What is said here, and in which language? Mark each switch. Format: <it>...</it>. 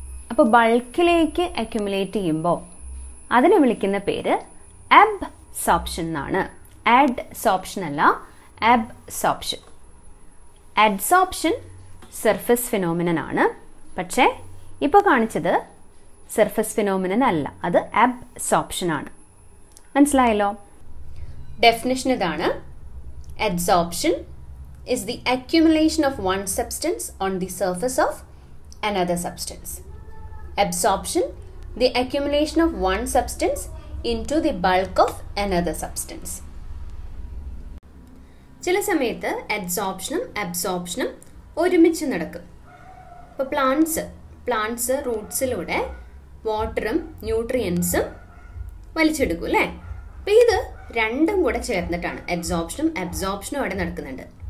<ml>അപ്പോൾ ബൾക്കിലേക്ക് അക്യുമുലേറ്റ് ചെയ്യുമ്പോൾ അതിനെ വിളിക്കുന്ന പേര് അബ്സോർപ്ഷൻ എന്നാണ്. അഡ്സോർപ്ഷൻ അല്ല, അബ്സോർപ്ഷൻ. അഡ്സോർപ്ഷൻ സർഫസ് ഫിനോമിനൻ ആണ്. പക്ഷേ ഇപ്പോൾ കാണിച്ചത് സർഫസ് ഫിനോമിനൻ അല്ല, അത് അബ്സോർപ്ഷൻ ആണ്. മനസ്സിലായല്ലോ? ഡെഫിനിഷൻ ഇതാണ്.</ml> <en>Adsorption is the accumulation of one substance on the surface of another substance. absorption, the accumulation of one substance into the bulk of another substance.</en> <ml>ചില സമയത്ത് അബ്സോർപ്ഷനും ഒരുമിച്ച് നടക്കും. ഇപ്പോൾ പ്ലാന്റ്സ് റൂട്ട്സിലൂടെ വാട്ടറും ന്യൂട്രിയൻസും വലിച്ചെടുക്കും അല്ലേ. അപ്പോൾ ഇത് രണ്ടും കൂടെ ചേർന്നിട്ടാണ് അബ്സോർപ്ഷനും അവിടെ നടക്കുന്നുണ്ട്.</ml>